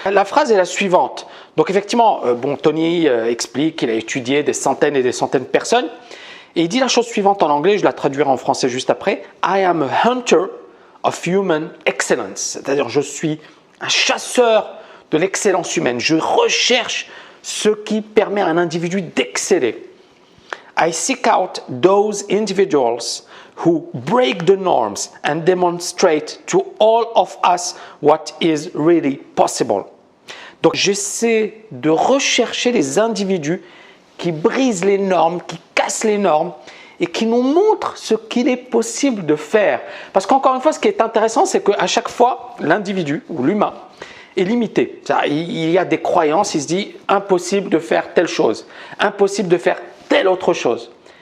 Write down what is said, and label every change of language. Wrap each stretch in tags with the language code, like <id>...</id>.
<fr>La phrase est la suivante. Donc effectivement, Tony explique qu'il a étudié des centaines et des centaines de personnes et il dit la chose suivante en anglais, je la traduirai en français juste après.</fr> <en>I am a hunter of human excellence,</en> <fr>c'est-à-dire je suis un chasseur de l'excellence humaine. Je recherche ce qui permet à un individu d'exceller.</fr> <en>I seek out those individuals who break the norms and demonstrate to all of us what is really possible.</en> <fr>Donc j'essaie de rechercher les individus qui brisent les normes, qui cassent les normes et qui nous montrent ce qu'il est possible de faire. Parce qu'encore une fois, ce qui est intéressant, c'est qu'à chaque fois, l'individu ou l'humain est limité. Il y a des croyances, il se dit impossible de faire telle chose, impossible de faire telle autre chose.</fr>